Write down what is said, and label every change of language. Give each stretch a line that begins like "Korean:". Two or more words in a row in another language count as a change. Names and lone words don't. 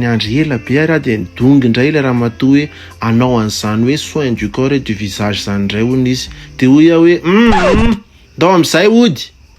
Malagasy: niandry ela be ary dia nidongy indray ilay raha matoa hoe anao an'izany hoe
French: soin du corps et du visage
Malagasy: zany indray hono izy dia hoy hoe ndao amin'izay ody